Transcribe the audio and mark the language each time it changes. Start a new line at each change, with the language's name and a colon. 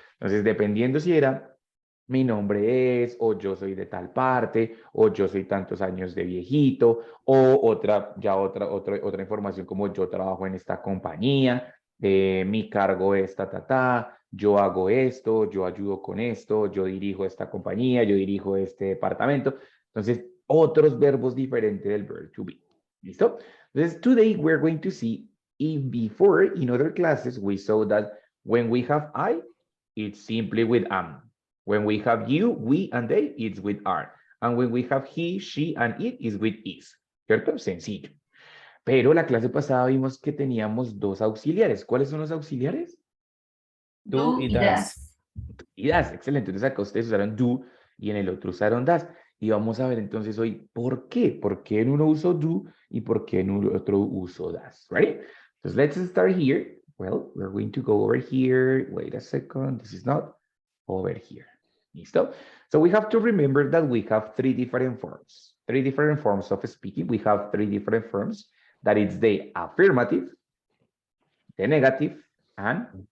Spanish: Entonces, dependiendo si era mi nombre es, o yo soy de tal parte, o yo soy tantos años de viejito, o otra información como yo trabajo en esta compañía, mi cargo es yo hago esto, yo ayudo con esto, yo dirijo esta compañía, yo dirijo este departamento. Entonces, otros verbos diferentes del verb to be. ¿Listo?
English: Entonces, today we're going to see before in other classes we saw that when we have I, it's simply with am. When we have you, we and they, it's with are. And when we have he, she and it, is with is.
Spanish: ¿Cierto? Sencillo. Pero la clase pasada vimos que teníamos dos auxiliares. ¿Cuáles son los auxiliares? Do y das. Y das, excelente. Entonces acá ustedes usaron do y en el otro usaron das. Y vamos a ver entonces hoy por qué. ¿Por qué en uno uso do y por qué en otro uso das?
English: Right? Entonces let's start here. Well, we're going to go over here. Wait a second. This is not over here.
Spanish: ¿Listo?
English: So we have to remember that we have three different forms. Three different forms of speaking. We have three different forms. That is the affirmative, the negative, and